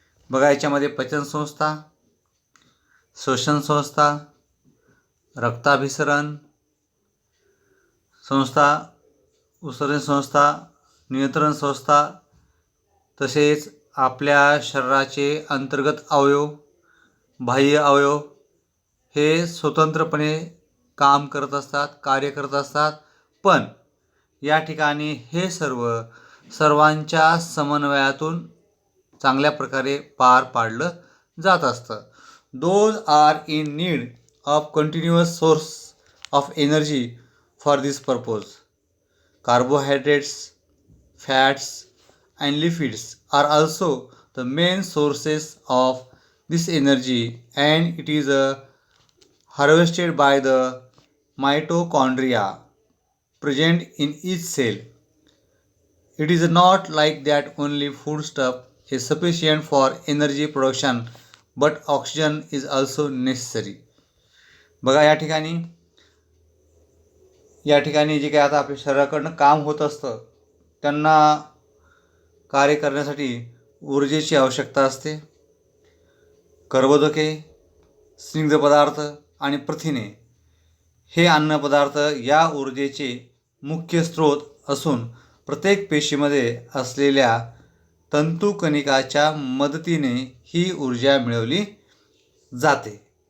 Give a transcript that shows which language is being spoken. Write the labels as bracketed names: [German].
[Marathi] बघा, याच्यामध्ये पचन संस्था, श्वसन संस्था, रक्ताभिसरण संस्था, उत्सर्जन संस्था, नियंत्रण संस्था तसेच आपल्या शरीराचे अंतर्गत अवयव, बाह्य अवयव हे स्वतंत्रपणे काम करत असतात, कार्य करत असतात. पण या ठिकाणी हे सर्वांच्या समन्वयातून चांगल्या प्रकारे पार पाडलं जात असतं. [English] Those are in need of continuous source of energy for this purpose. Carbohydrates, fats and lipids are also the main sources of this energy, and it is harvested by the mitochondria present in each cell. It is not like that only foodstuff is sufficient for energy production, but oxygen is also necessary. [Marathi] बघा, या ठिकाणी जे काही आता आपल्या शरीराकडनं काम होत असतं त्यांना कार्य करण्यासाठी ऊर्जेची आवश्यकता असते. कर्बोदके, स्निग्ध पदार्थ आणि प्रथिने हे अन्नपदार्थ या ऊर्जेचे मुख्य स्रोत असून प्रत्येक पेशीमध्ये असलेल्या तंतुकणिकाच्या मदतीने ही ऊर्जा मिळवली जाते.